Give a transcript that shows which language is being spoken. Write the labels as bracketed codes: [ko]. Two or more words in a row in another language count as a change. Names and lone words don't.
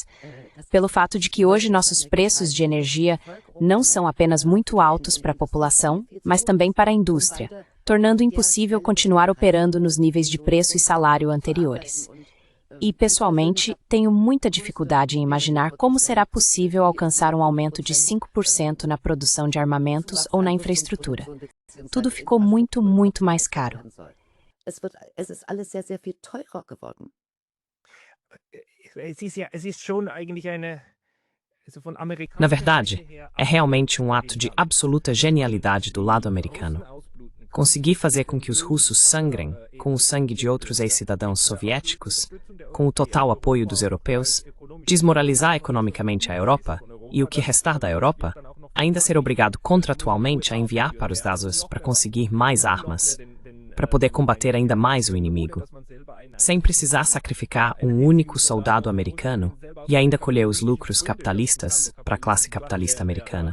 [pt] Pelo fato de que hoje nossos preços de energia não são apenas muito altos para a população, mas também para a indústria, tornando impossível continuar operando nos níveis de preço e salário anteriores. E, pessoalmente, tenho muita dificuldade em imaginar como será possível alcançar um aumento de 5% na produção de armamentos ou na infraestrutura. Tudo ficou muito, muito mais caro. [de] Es ist alles sehr, sehr viel teurer geworden. [pt] Na verdade, é realmente um ato de absoluta genialidade do lado americano. Conseguir fazer com que os russos sangrem com o sangue de outros ex-cidadãos soviéticos, com o total apoio dos europeus, desmoralizar economicamente a Europa e o que restar da Europa, ainda ser obrigado contratualmente a enviar para os Dasos para conseguir mais armas, para poder combater ainda mais o inimigo, sem precisar sacrificar um único soldado americano e ainda colher os lucros capitalistas para a classe capitalista americana.